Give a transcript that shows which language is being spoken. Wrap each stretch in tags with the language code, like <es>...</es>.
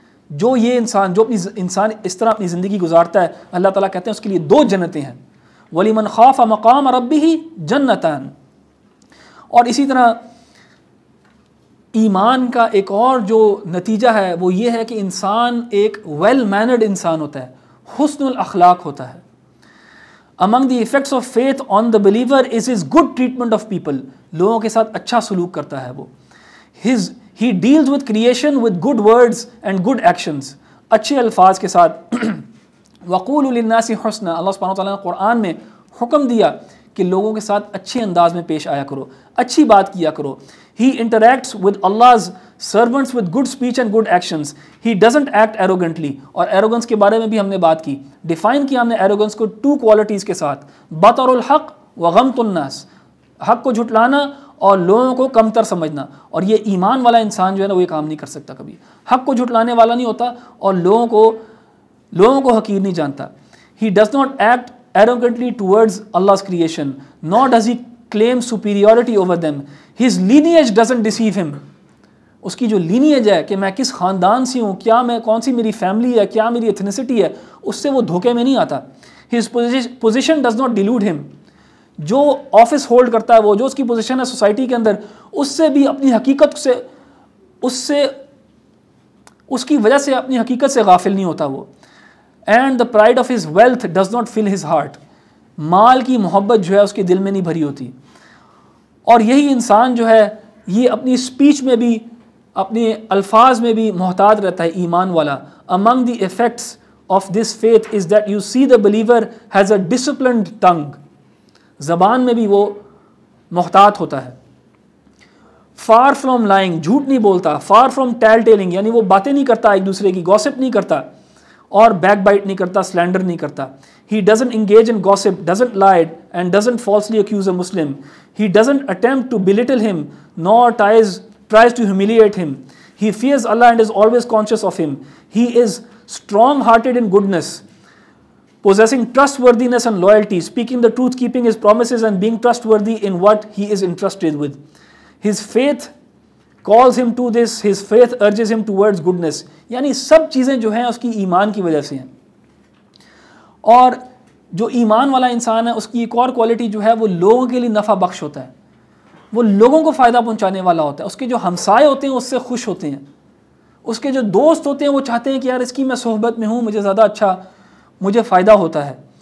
<ur>جو یہ انسان انسان اس طرح اپنی زندگی گزارتا ہے، اللہ تعالیٰ کہتے ہیں اس کے لیے 2 جنتیں ہیں.</ur> <ar>وَلِمَنْ خَافَ مَقَامَ رَبِّهِ جَنَّتَانِ.</ar> <ur>اور اسی طرح ایمان کا ایک اور جو نتیجہ ہے وہ یہ ہے کہ انسان ایک ویل مینرڈ انسان ہوتا ہے، حسن الاخلاق ہوتا ہے.</ur> <en>Among the effects of faith on the believer is his good treatment of people،</en> <ur>لوگوں کے ساتھ اچھا سلوک کرتا ہے وہ.</ur> <en>He deals with creation with good words and good actions،</en> <ur>اچھے الفاظ کے ساتھ.</ur> <ar>وَقُولُوا لِلنَّاسِ حُسْنًا،</ar> <ur>اللہ سبحانہ وتعالیٰ نے قرآن میں حکم دیا کہ لوگوں کے ساتھ اچھے انداز میں پیش آیا کرو، اچھی بات کیا کرو.</ur> <en>He interacts with Allah's servants with good speech and good actions. He doesn't act arrogantly.</en> <ur>اور arrogance کے بارے میں بھی ہم نے بات کی، ڈیفائن کیا ہم نے arrogance کو 2 کوالٹیز کے ساتھ،</ur> <ar>بطر الحق وغمط الناس،</ar> <ur>حق کو جھٹلانا اور لوگوں کو کمتر سمجھنا. اور یہ ایمان والا انسان جو ہے نا وہ یہ کام نہیں کر سکتا کبھی، حق کو جھٹلانے والا نہیں ہوتا اور لوگوں کو حقیر نہیں جانتا.</ur> <en>He does not act arrogantly towards Allah's creation, nor does he claim superiority over them. His lineage doesn't deceive him.</en> <ur>اس کی جو لینیج ہے کہ میں کس خاندان سے ہوں، کیا میں کون سی میری فیملی ہے، کیا میری ایتھنیسٹی ہے، اس سے وہ دھوکے میں نہیں آتا.</ur> <en>His position does not delude him.</en> <ur>جو آفس ہولڈ کرتا ہے وہ، جو اس کی پوزیشن ہے سوسائٹی کے اندر، اس سے بھی اپنی حقیقت سے اس کی وجہ سے اپنی حقیقت سے غافل نہیں ہوتا وہ.</ur> <en>and the pride of his wealth does not fill his heart,</en> <ur>مال کی محبت جو ہے اس کے دل میں نہیں بھری ہوتی. اور یہی انسان جو ہے یہ اپنی اسپیچ میں بھی، اپنے الفاظ میں بھی محتاط رہتا ہے ایمان والا.</ur> <en>among the effects of this faith is that you see the believer has a disciplined tongue،</en> <ur>زبان میں بھی وہ محتاط ہوتا ہے.</ur> <en>far from lying،</en> <ur>جھوٹ نہیں بولتا.</ur> <en>far from tale telling،</en> <ur>یعنی وہ باتیں نہیں کرتا ایک دوسرے کی، گوسپ نہیں کرتا اور بیک بائٹ نہیں کرتا، سلینڈر نہیں کرتا.</ur> <en>He doesn't engage in gossip, doesn't lie and doesn't falsely accuse a Muslim. He doesn't attempt to belittle him nor tries to humiliate him. He fears Allah and is always conscious of him. He is strong-hearted in goodness, possessing trustworthiness and loyalty, speaking the truth, keeping his promises and being trustworthy in what he is entrusted with. His faith calls him to this, his faith urges him towards goodness.</en> <ur>یعنی سب چیزیں جو ہیں اس کی ایمان کی وجہ سے ہیں. اور جو ایمان والا انسان ہے اس کی ایک اور کوالٹی جو ہے وہ لوگوں کے لیے نفع بخش ہوتا ہے، وہ لوگوں کو فائدہ پہنچانے والا ہوتا ہے. اس کے جو ہمسائے ہوتے ہیں اس سے خوش ہوتے ہیں، اس کے جو دوست ہوتے ہیں وہ چاہتے ہیں کہ یار اس کی میں صحبت میں ہوں، مجھے زیادہ اچھا مجھے فائدہ ہوتا ہے.</ur>